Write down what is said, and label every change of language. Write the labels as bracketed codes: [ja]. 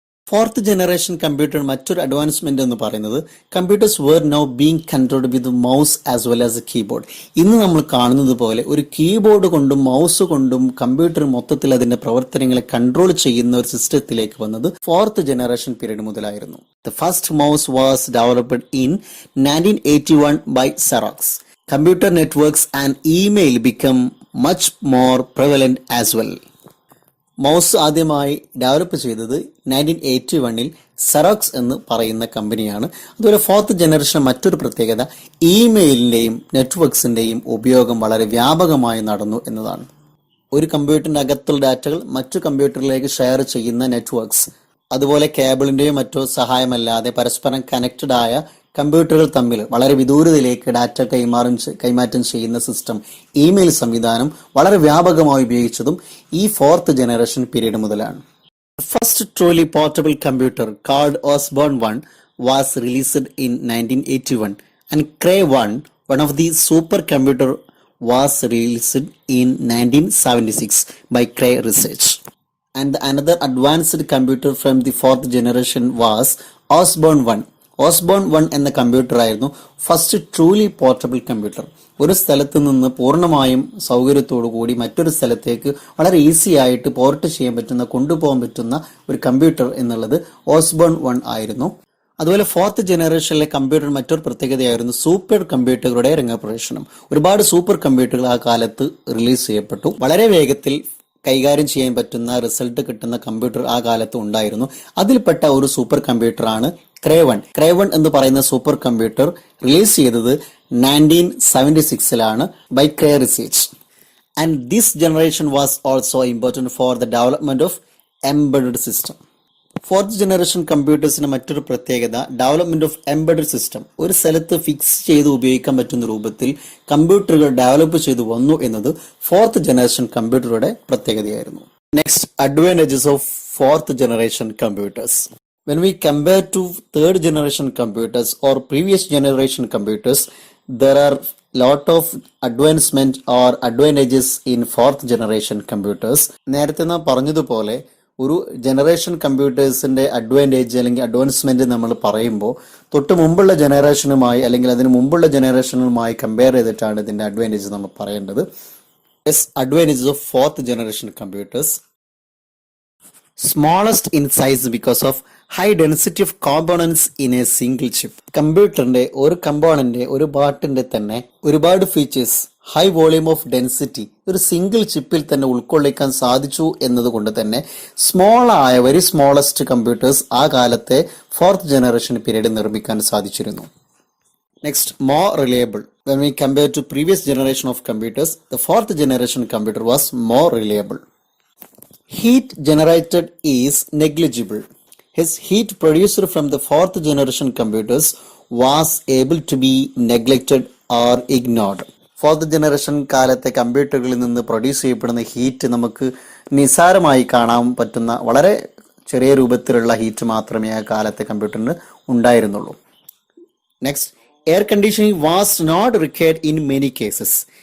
[ml] 4th generation computer മറ്റൊരു advancement എന്ന് പറയുന്നത് [en] Computers were now being controlled with mouse as well as a keyboard. [ml] ഇന്ന് നമ്മൾ കാണുന്നത് പോലെ ഒരു കീബോർഡ് കൊണ്ടും മൗസ് കൊണ്ടും കമ്പ്യൂട്ടർ മൊത്തത്തിൽ അതിന്റെ പ്രവർത്തനങ്ങളെ കൺട്രോൾ ചെയ്യുന്ന ഒരു സിസ്റ്റത്തിലേക്ക് വന്നത് 4th generation period മുതലായിരുന്നു. [en] The first mouse was developed in 1981 by Xerox. Computer networks and email became much more prevalent as well. [ml] Mouse ആദ്യമായി ഡെവലപ്പ് ചെയ്തത് 1981 സെറോക്സ് എന്ന് പറയുന്ന കമ്പനിയാണ്. അതുപോലെ 4th ജനറേഷൻ മറ്റൊരു പ്രത്യേകത ഇമെയിലിന്റെയും നെറ്റ്വർക്സിന്റെയും ഉപയോഗം വളരെ വ്യാപകമായി നടന്നു എന്നതാണ്. ഒരു കമ്പ്യൂട്ടറിന്റെ അകത്തുള്ള ഡാറ്റകൾ മറ്റു കമ്പ്യൂട്ടറിലേക്ക് ഷെയർ ചെയ്യുന്ന നെറ്റ്വർക്സ്, അതുപോലെ കേബിളിന്റെയോ മറ്റോ സഹായമല്ലാതെ പരസ്പരം കണക്റ്റഡ് ആയ കമ്പ്യൂട്ടറുകൾ തമ്മിൽ വളരെ വിദൂരതയിലേക്ക് ഡാറ്റ കൈമാറ്റം ചെയ്യുന്ന സിസ്റ്റം, ഇമെയിൽ സംവിധാനം വളരെ വ്യാപകമായി ഉപയോഗിച്ചതും ഈ 4th ജനറേഷൻ പീരീഡ് മുതലാണ്. [en] First truly portable computer called Osborne 1 was released in 1981 and Cray 1, one of the super computer, was released in 1976 by Cray Research. And another advanced computer from the 4th generation was Osborne 1. [ml] Osborne 1 എന്ന computer ആയിരുന്നു first truly portable computer. ഒരു സ്ഥലത്ത് നിന്ന് പൂർണ്ണമായും സൗകര്യത്തോടു കൂടി മറ്റൊരു സ്ഥലത്തേക്ക് വളരെ ഈസി ആയിട്ട് പോർട്ട് ചെയ്യാൻ പറ്റുന്ന, കൊണ്ടുപോകാൻ പറ്റുന്ന ഒരു കമ്പ്യൂട്ടർ എന്നുള്ളത് Osborne 1 ആയിരുന്നു. അതുപോലെ 4th ജനറേഷനിലെ കമ്പ്യൂട്ടർ മറ്റൊരു പ്രത്യേകതയായിരുന്നു സൂപ്പർ കമ്പ്യൂട്ടറുകളുടെ രംഗപ്രവേശനം. ഒരുപാട് സൂപ്പർ കമ്പ്യൂട്ടറുകൾ ആ കാലത്ത് റിലീസ് ചെയ്യപ്പെട്ടു. വളരെ വേഗത്തിൽ കൈകാര്യം ചെയ്യാൻ പറ്റുന്ന, റിസൾട്ട് കിട്ടുന്ന കമ്പ്യൂട്ടർ ആ കാലത്ത് ഉണ്ടായിരുന്നു. അതിൽപ്പെട്ട ഒരു സൂപ്പർ കമ്പ്യൂട്ടറാണ് Cray 1. Cray 1 എന്ന് പറയുന്ന സൂപ്പർ കമ്പ്യൂട്ടർ റിലീസ് ചെയ്തത് 1976 by Cray Research. [en] And this generation was also important for the development of embedded system. [ml] 4th generation കമ്പ്യൂട്ടേഴ്സിന് മറ്റൊരു പ്രത്യേകത [en] Development of embedded system. [ml] ഒരു സ്ഥലത്ത് ഫിക്സ് ചെയ്ത് ഉപയോഗിക്കാൻ പറ്റുന്ന രൂപത്തിൽ കമ്പ്യൂട്ടറുകൾ ഡെവലപ്പ് ചെയ്തു വന്നു എന്നത് 4th generation കമ്പ്യൂട്ടറുടെ പ്രത്യേകതയായിരുന്നു. [en] Next, advantages of 4th generation computers. When we compare to 3rd generation computers or previous generation computers, there are lot of advancement or advantages in fourth generation computers. [ml] നേരത്തെ നാം പറഞ്ഞതുപോലെ ഒരു generation കമ്പ്യൂട്ടേഴ്സിന്റെ advantage അല്ലെങ്കിൽ advancement നമ്മൾ പറയുമ്പോൾ തൊട്ട് മുമ്പുള്ള ജനറേഷനുമായി അല്ലെങ്കിൽ അതിന് മുമ്പുള്ള ജനറേഷനുമായി കമ്പയർ ചെയ്തിട്ടാണ് ഇതിന്റെ അഡ്വാൻറ്റേജ് നമ്മൾ പറയേണ്ടത്. [en] Advantages of fourth generation computers. Smallest in size because of high density of components in a single chip. [ml] കമ്പ്യൂട്ടറിന്റെ ഒരു കമ്പോണന്റ് ഒരു പാർട്ടിന്റെ തന്നെ ഒരുപാട് features, [en] high volume of density [ml] ഒരു സിംഗിൾ ചിപ്പിൽ തന്നെ ഉൾക്കൊള്ളിക്കാൻ സാധിച്ചു എന്നതുകൊണ്ട് തന്നെ [en] very smallest computers [ml] ആ കാലത്തെ ഫോർത്ത് ജനറേഷൻ പീരീഡ് നിർമ്മിക്കാൻ സാധിച്ചിരുന്നു. [en] Next, more reliable. When we compare to previous generation of computers, the fourth generation computer was more reliable. Heat generated is negligible. His heat produced from the fourth generation computers was able to be neglected or ignored. [ml] Fourth generation കാലത്തെ കമ്പ്യൂട്ടറുകളിൽ നിന്ന് produce ചെയ്യപ്പെടുന്ന heat നമുക്ക് നിസ്സാരമായി കാണാൻ പറ്റുന്ന വളരെ ചെറിയ രൂപത്തിലുള്ള ഹീറ്റ് മാത്രമേ ആ കാലത്തെ കമ്പ്യൂട്ടറിന് ഉണ്ടായിരുന്നുള്ളൂ. [en] Next, air conditioning was not required in many cases.